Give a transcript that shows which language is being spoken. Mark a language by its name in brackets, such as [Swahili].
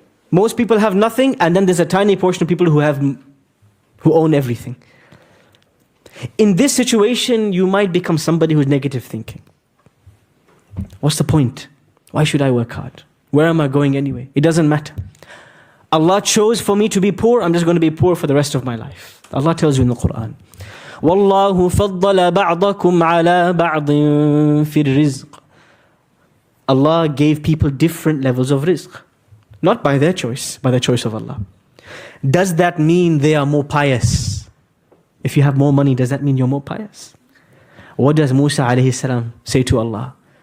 [English] Most people have nothing, and then there's a tiny portion of people who own everything. In this situation, you might become somebody who's negative thinking. What's the point? Why should I work hard? Where am I going anyway? It doesn't matter. Allah chose for me to be poor, I'm just going to be poor for the rest of my life. Allah tells you in the Quran, [Arabic] وَاللَّهُ فَضَّلَ بَعْضَكُمْ عَلَى بَعْضٍ فِي الرِّزْقِ. [English] Allah gave people different levels of rizq. Not by their choice, by the choice of Allah. Does that mean they are more pious? If you have more money, does that mean you're more pious? What does Musa alayhi salam say to Allah?